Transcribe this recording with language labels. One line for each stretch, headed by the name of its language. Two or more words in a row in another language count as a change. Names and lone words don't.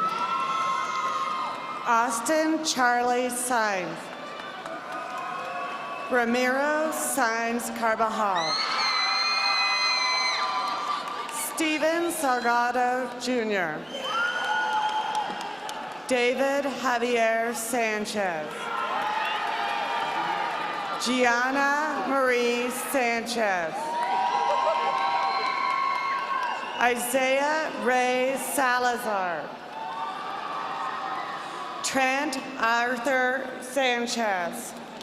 English: Austin Charlie Sainz. Ramiro Sainz Carbajal. Steven Salgado Jr. David Javier Sanchez. Gianna Marie Sanchez. Isaiah Ray Salazar. Trent Arthur Sanchez.